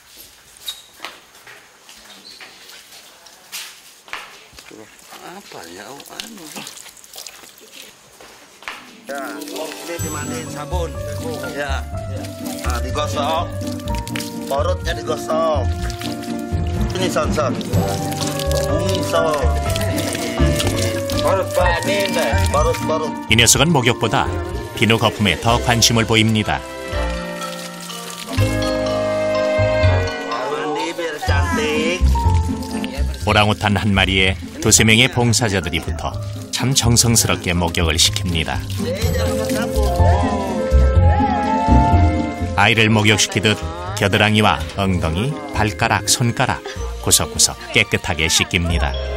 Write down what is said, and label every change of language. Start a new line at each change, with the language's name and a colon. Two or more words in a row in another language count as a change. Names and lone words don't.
Indonesian: Ini dimandiin sabun. Ya. Nah, digosok. Perutnya digosok. Ini son-son. Perut.
Korean: 이 녀석은 목욕보다 비누 거품에 더 관심을 보입니다.
Indonesian: Mandi biar cantik.
Korean: 오랑우탄 한 마리에 두세 명의 봉사자들이 붙어 참 정성스럽게 목욕을 시킵니다. 아이를 목욕시키듯 겨드랑이와 엉덩이, 발가락, 손가락 구석구석 깨끗하게 씻깁니다.